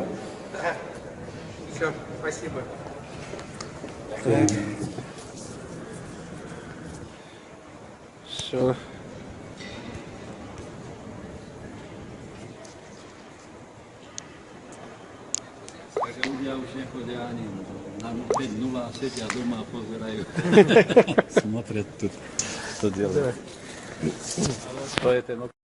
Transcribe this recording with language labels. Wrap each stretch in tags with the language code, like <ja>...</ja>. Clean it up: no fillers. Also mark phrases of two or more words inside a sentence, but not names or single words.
<ru>Все, спасибо. Все.</ru> <sk>Takže ľudia už nechodia ani na 5-0 a sedia doma a pozerajú.</sk> <ru>Смотрят тут, что делают.</ru> <sk>To je ten</sk>